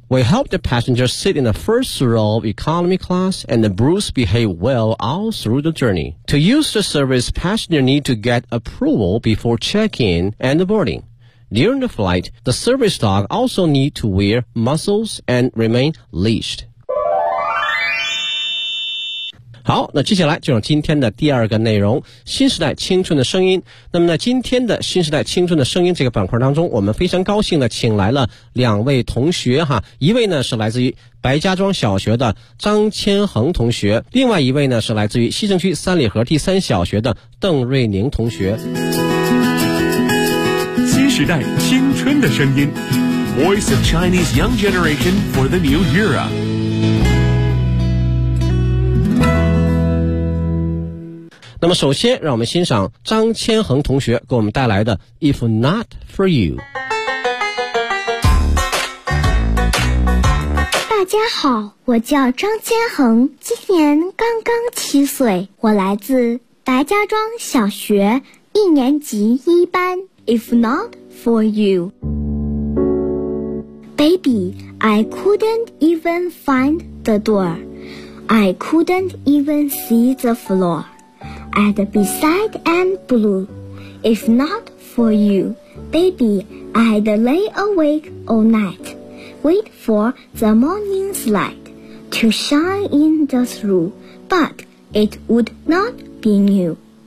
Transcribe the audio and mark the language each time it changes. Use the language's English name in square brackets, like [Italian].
[English] We helped the passenger sit in the first row of economy class and Bruce behaved well all through the journey. To use the service, passenger need to get approval before check-in and boarding. During the flight, the service dog also need to wear muzzles and remain leashed. [Chinese] 好，那接下来就是今天的第二个内容，新时代青春的声音。那么在今天的新时代青春的声音这个板块当中，我们非常高兴的请来了两位同学哈，一位呢是来自于白家庄小学的张千恒同学，另外一位呢是来自于西城区三里河第三小学的邓瑞宁同学。新时代青春的声音 [English] Voice of Chinese Young Generation for the New Era。 [Chinese] 那么首先让我们欣赏张千恒同学给我们带来的 If Not For You。大家好，我叫张千恒，今年刚刚七岁，我来自白家庄小学一年级一班。 [English] If Not For You Baby, I couldn't even find the door. I couldn't even see the floorAnd beside and blue, if not for you, baby, I'd lay awake all night, wait for the morning's light to shine in the through, but it would not be new.